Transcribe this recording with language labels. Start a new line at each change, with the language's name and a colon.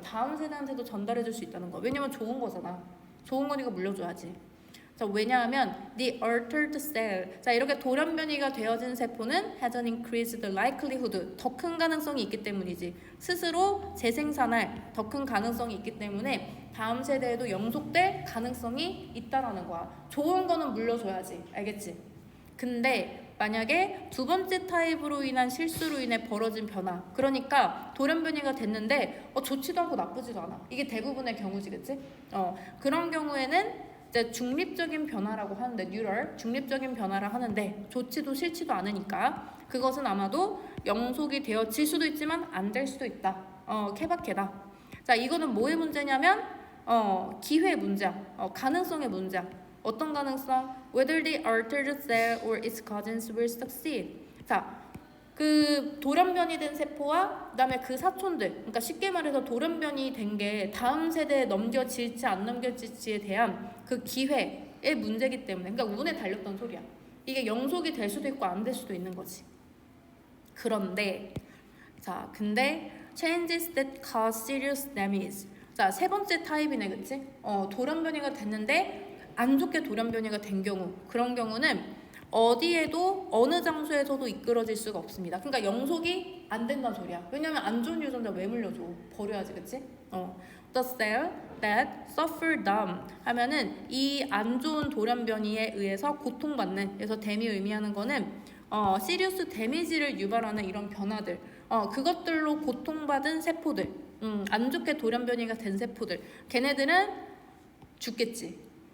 Korean: 다음 세대한테도 전달해줄 수 있다는 거. 왜냐면 좋은 거잖아. 좋은 거니까 물려줘야지.
English: 자,
Korean: 왜냐하면
English: the altered cell.
Korean: 자, 이렇게 돌연변이가 되어진 세포는
English: has an increased likelihood.
Korean: 더 큰 가능성이 있기 때문이지. 스스로 재생산할 더 큰 가능성이 있기 때문에 다음 세대에도 영속될 가능성이 있다라는 거야. 좋은 거는 물려줘야지. 알겠지? 근데 만약에 두 번째 타입으로 인한 실수로 인해 벌어진 변화, 그러니까 돌연변이가 됐는데 좋지도 않고 나쁘지도 않아. 이게 대부분의 경우지, 그치? 그런 경우에는 이제 중립적인 변화라고 하는데, 뉴럴 중립적인 변화를 하는데 좋지도 싫지도 않으니까 그것은 아마도 영속이 되어질 수도 있지만 안 될 수도 있다. 케바케다. 자, 이거는 뭐의 문제냐면 기회의 문제야. 가능성의 문제야. 어떤 가능성?
English: Whether the altered cell or its cousins will succeed.
Korean: 자, 그 돌연변이 된 세포와 그다음에 그 사촌들, 그러니까 쉽게 말해서 돌연변이 된 게 다음 세대에 넘겨질지 안 넘겨질지에 대한 그 기회의 문제이기 때문에, 그러니까 운에 달렸던 소리야. 이게 영속이 될 수도 있고 안 될 수도 있는 거지. 그런데 근데
English: changes that cause serious damage.
Korean: 자, 세 번째 타입이네, 그치? 돌연변이가 됐는데 안 좋게 돌연변이가 된 경우, 그런 경우는 어디에도 어느 장소에서도 이끌어질 수가 없습니다. 그러니까 영속이 안 된다는 소리야. 왜냐면 안 좋은 유전자 왜 물려줘? 버려야지, 그치?
English: The cell that suffer damage
Korean: 하면은 이 안 좋은 돌연변이에 의해서 고통받는, 그래서 댐이 의미하는 거는 시리우스 데미지를 유발하는 이런 변화들, 그것들로 고통받은 세포들, 안 좋게 돌연변이가 된 세포들, 걔네들은 죽겠지.